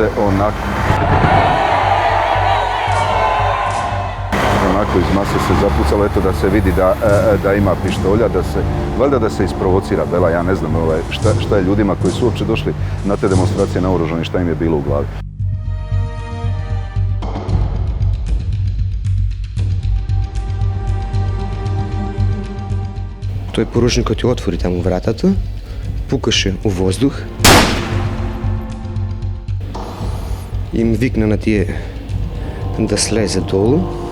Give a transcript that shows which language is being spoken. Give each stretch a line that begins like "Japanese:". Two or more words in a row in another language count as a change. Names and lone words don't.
Croatian: Zapucalo se onako. iz mase se zapucalo, eto da se vidi da ima pištolja, valjda da se isprovocira Bela, ja ne znam šta je ljudima koji su uopće došli na te demonstracije naoružani, šta im je bilo u glavi.
Macedonian: Тој поручникот ја отвори таму вратата, пукаше у воздух и им викна на тие да слезе долу.